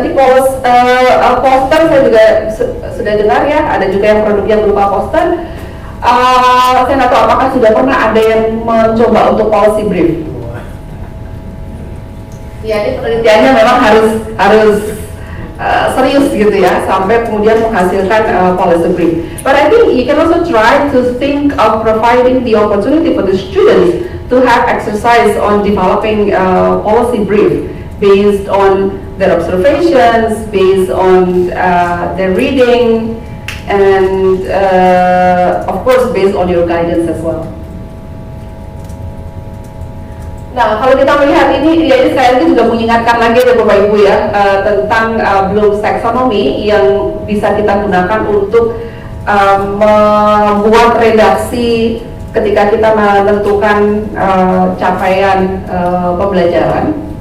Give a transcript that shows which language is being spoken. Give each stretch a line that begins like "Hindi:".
Indonesian: Tadi poster saya juga sudah dengar ya, ada juga yang produk yang berupa poster. Saya nggak tahu apakah sudah pernah ada yang mencoba untuk policy brief. Ya, ini penelitiannya memang harus serius gitu ya, sampai kemudian menghasilkan policy brief.
English: But I think you can also try to think of providing the opportunity for the students to have exercise on developing policy brief based on their observations, based on their reading, and of course based on your guidance as well.
Indonesian: Nah, kalau kita melihat ini, ya ini sekali lagi juga mengingatkan lagi ya Bapak Ibu ya, tentang Bloom's Taxonomy yang bisa kita gunakan untuk membuat redaksi ketika kita menentukan capaian pembelajaran.